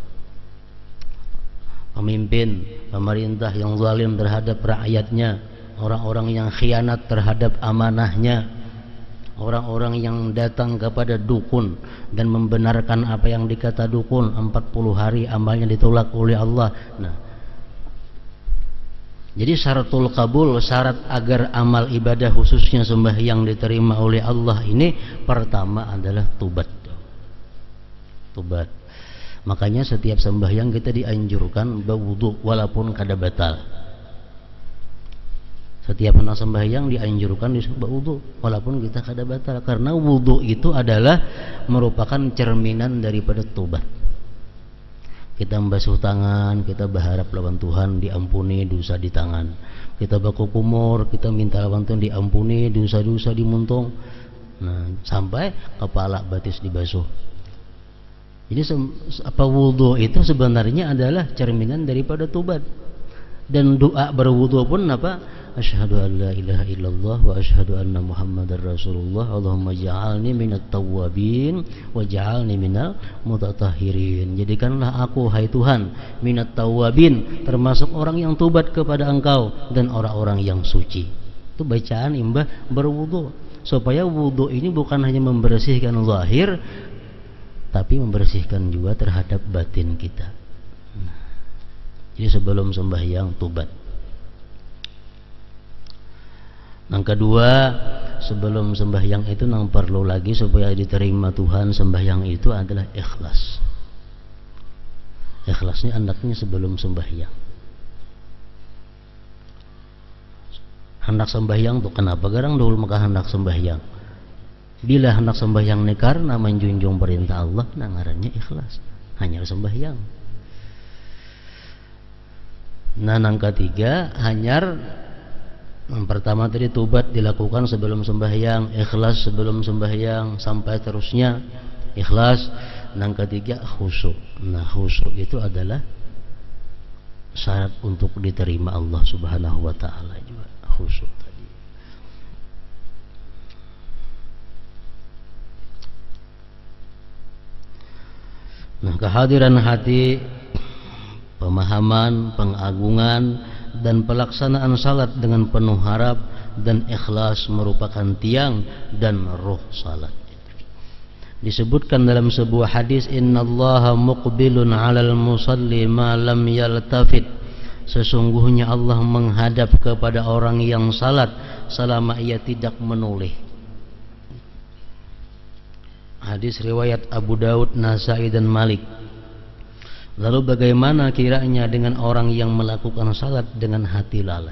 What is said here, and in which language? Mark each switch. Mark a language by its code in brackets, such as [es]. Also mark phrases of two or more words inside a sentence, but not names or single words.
[id] Pemimpin, pemerintah yang zalim terhadap rakyatnya, orang-orang yang khianat terhadap amanahnya, orang-orang yang datang kepada dukun dan membenarkan apa yang dikata dukun, 40 hari amalnya ditolak oleh Allah. Nah, jadi syaratul kabul, syarat agar amal ibadah khususnya sembahyang diterima oleh Allah ini, pertama adalah tobat. Tobat. [bjn] Makanya setiap sembahyang kita dianjurkan berwudu walaupun kada batal. [id] Setiap hendak sembahyang dianjurkan berwudu walaupun kita kada batal, karena wudu itu adalah merupakan cerminan daripada tobat. [bjn] Kita membasuh tangan, kita berharap lawan Tuhan diampuni dosa di tangan. Kita baku kumur, kita minta lawan Tuhan diampuni dosa-dosa di muntung. Nah, sampai kepala batis dibasuh. [id] Jadi wudhu itu sebenarnya adalah cerminan daripada tobat. Dan doa berwudhu pun apa? [ar] أشهد أن لا إله إلا الله وأشهد أن محمدا رسول الله. اللهم اجعلني من التوابين واجعلني من المتطهرين. [id] Jadikanlah aku, hai Tuhan, [ar] من التوابين, [id] termasuk orang yang tobat kepada Engkau, dan orang-orang yang suci. Itu bacaan imbah berwudhu, supaya wudhu ini bukan hanya membersihkan zahir, tapi membersihkan juga terhadap batin kita. Jadi sebelum sembahyang tobat. Yang kedua, sebelum sembahyang itu yang perlu lagi supaya diterima Tuhan sembahyang itu adalah ikhlas. Ikhlasnya andaknya sebelum sembahyang. Hendak sembahyang tuh kenapa garang dulu maka hendak sembahyang? [bjn] Bila hendak sembahyang ini karena menjunjung perintah Allah, nah ngarannya ikhlas, hanya sembahyang. [id] Nah, yang ketiga, [bjn] hanyar yang pertama tadi tobat dilakukan sebelum sembahyang, ikhlas sebelum sembahyang, sampai terusnya ikhlas. [id] Yang ketiga khusyuk. Nah, khusyuk itu adalah syarat untuk diterima Allah [ar] سبحانه وتعالى [id] juga, khusyuk tadi. Nah, kehadiran hati, pemahaman, pengagungan, dan pelaksanaan salat dengan penuh harap dan ikhlas merupakan tiang dan ruh salat. Disebutkan dalam sebuah hadis, [ar] إن الله مقبل على المصلي ما لم يلتفت. [id] Sesungguhnya Allah menghadap kepada orang yang salat selama ia tidak menoleh. Hadis riwayat Abu Daud, Nasai dan Malik. Lalu bagaimana kiranya dengan orang yang melakukan salat dengan hati lalai?